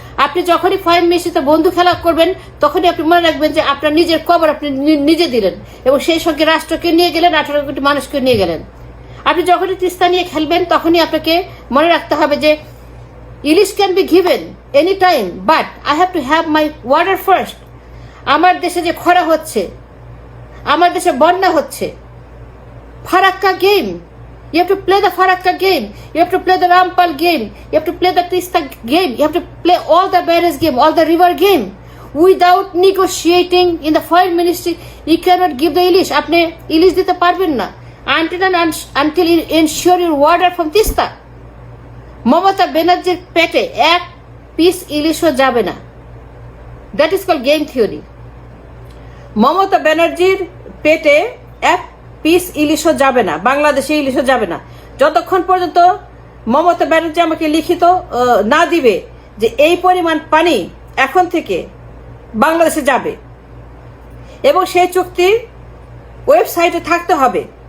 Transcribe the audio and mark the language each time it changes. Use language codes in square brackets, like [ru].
[bn] আপনি যখনই ফাইভ মিনিটে বন্ধু খেলা করবেন তখনই আপনি মনে রাখবেন যে আপনার নিজের কবর আপনি নিজে দিলেন, এবং সেই সঙ্গে রাষ্ট্রকে নিয়ে গেলেন, 18 কোটি মানুষকে নিয়ে গেলেন। আপনি যখনই তিস্তা নিয়ে খেলবেন তখনই আপনাকে মনে রাখতে হবে যে [en] Ilish can be given any time, but I have to have my water first. [bn] আমার দেশে যে খরা হচ্ছে, আমার দেশে বন্যা হচ্ছে, Farakka game, [en] you have to play the Farakka game, you have to play the Rampal game, you have to play the Tista game, you have to play all the barrage game, all the river game. Without negotiating in the foreign ministry, you cannot give the Ilish. [bn] আপনি ইলিশ দিতে পারবেন না [en] until you ensure your water from Tista. [bn] Mamata ব্যানার্জির পেটে এক piece ইলিশও যাবে না। [en] That is called game theory. [bn] Mamata ব্যানার্জির পেটে এক পিস ইলিশও যাবে না, বাংলাদেশে ইলিশও যাবে না, যতক্ষণ পর্যন্ত মমতা ব্যানার্জি আমাকে লিখিত না দিবে যে এই পরিমাণ পানি এখন থেকে বাংলাদেশে যাবে, এবং সেই চুক্তি ওয়েবসাইটে থাকতে হবে।